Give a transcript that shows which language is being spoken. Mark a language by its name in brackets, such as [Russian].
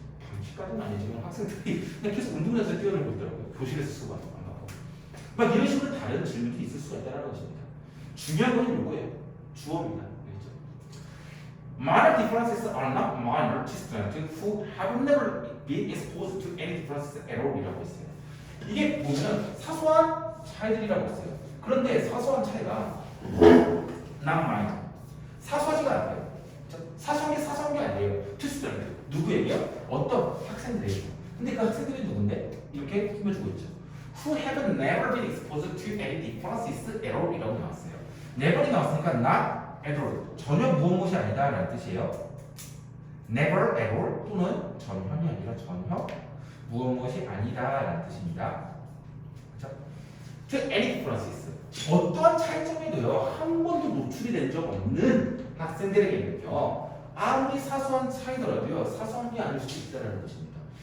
[Korean] 방치까지는 아니지만 학생들이 그냥 계속 운동장에서 뛰어놀고 있더라고요. 교실에서 수업 안 하고. 막 이런 식으로 다른 질문이 있을 수가 있다는 것입니다. 중요한 건 이거예요. 주어입니다. [English] Minor differences are not minor to students who have never been exposed to any differences at all [Korean] 이라고 했어요. 이게 보면 사소한 차이들이라고 했어요. 그런데 사소한 차이가 [English] not minor. [Korean] 사소하지가 않아요. 사소한 게 아니에요. [English] to student. [Korean] 누구에게요? 어떤 학생들에게. 근데 그 학생들이 누군데? 이렇게 꾸며주고 있죠. [English] Who have never been exposed to any differences at all [Korean] 이라고 나왔어요. [English] never이 [Korean] 나왔으니까 [English] not at all. [Korean] 전혀 무엇이 아니다 라는 뜻이에요. never at all 또는 전혀이 아니라 전혀 무엇이 아니다 라는 뜻입니다. 그렇죠? [English] to any differences. [Korean] 어떠한 차이점에도요 한 번도 노출이 된 적 없는 학생들에게는요 아무리 사소한 차이더라도요 사소한 게 아닐 수도 있다는 것입니다.